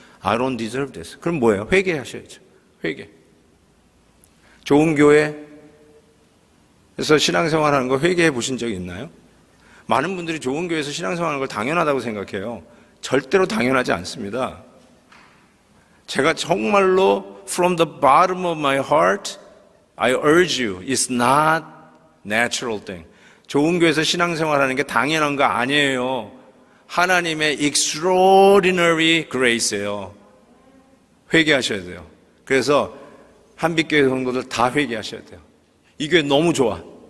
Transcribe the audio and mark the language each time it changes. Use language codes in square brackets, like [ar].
[en] I don't deserve this. [ko] 그럼 뭐예요? 회개하셔야죠. 회개. 좋은 교회에서 신앙생활 하는 거 회개해 보신 적이 있나요? 많은 분들이 좋은 교회에서 신앙생활 하는 걸 당연하다고 생각해요. 절대로 당연하지 않습니다. 제가 정말로 [en] from the bottom of my heart, I urge you, it's not natural thing. [ko] 좋은 교회에서 신앙생활하는 게 당연한 거 아니에요. 하나님의 extraordinary grace예요. 회개하셔야 돼요. 그래서 한빛교회 성도들 다 회개하셔야 돼요. 이 교회 너무 좋아.